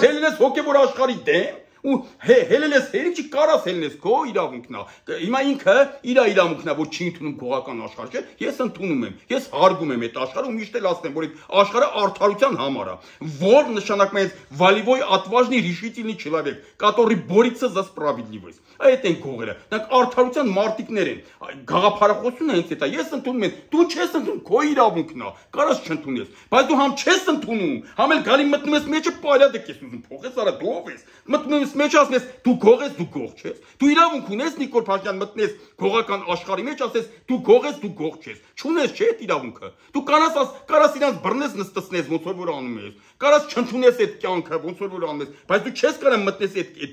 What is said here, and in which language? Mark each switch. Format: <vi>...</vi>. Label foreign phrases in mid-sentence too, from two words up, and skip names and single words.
<hy>հելել ես հոգևոր աշխարհի դեմ ու հելել ես հերի չի կարաս հելնես քո իրավունքն է։ Հիմա ինքը իր իրավունքն է, որ չի ընդունում գողական աշխարհ, չէ՞։ Ես ընդունում եմ, ես հարգում եմ այդ աշխարհը ու միշտ էլ ասեմ, որ այդ աշխարհը արդարության համար է, որ նշանակում է</hy> <ru>валивой отважный решительный человек, который борется за справедливость։</ru> <hy>Այդ են գողերը։ Դրանք արդարության մարտիկներ են։ Գաղափարախոսությունը հենց այդ է։ Ես ընդունում եմ, դու չես ընդունում, քո իրավունքն է։ Կարաս չընդունես, բայց դու համ չես ընդունում, համ էլ գալի մտնում ես մեջը պարյադեք ես ուզում փոխես, արա դու ով ես։ Մտնում ես մեջ ասես, դու գող ես, դու գող չես։ Դու իրավունք ունես Նիկոլ Փաշինյան մտնես գողական աշխարհի մեջ ասես, դու գող ես, դու գող չես։ Չունես չէ՞ այդ իրավունքը։ Դու կարաս իրանց բռնես նստեցնես, ոնց որ անում ես։ Կարաս չընդունես այդ կյանքը, ոնց որ անում ես, բայց դու չես կարող մտնես այդ</hy>